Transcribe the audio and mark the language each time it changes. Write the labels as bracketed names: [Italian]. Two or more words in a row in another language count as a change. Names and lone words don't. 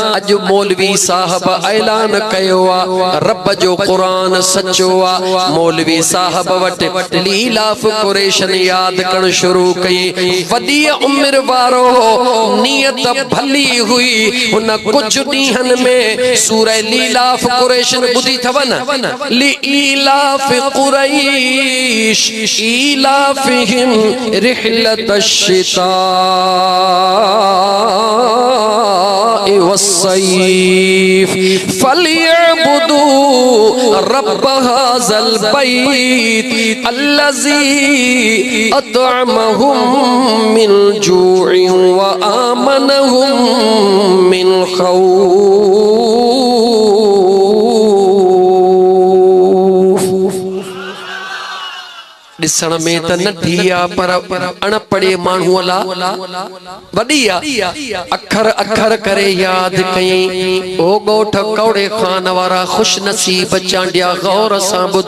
[Sindhi] अॼु मौलवी साहब ऐलान कयो आहे रब जो क़ुरान सचो आहे। मौलवी साहब वटि लीलाफ कुरैशन याद करण शुरू वडी उम्र वारो नियत भली हुई। उन कुछ ॾींहनि में सूरह लीलाफ कुरैशन ॿुधी थव न [Arabic] لإيلاف قريش إيلافهم رحلة الشتاء والصيف فليعبدوا رب هذا البيت الذي أطعمهم من جوع وآمنهم من خوف. [Sindhi] ॾिसण में त नंढी आहे पर अणपढ़े माण्हूअ लाइ वॾी आहे। अखर अखर करे यादि कयईं। ओ ॻोठ कौड़े खान वारा खुश नसीब चांडिया गौर सां ॿुध।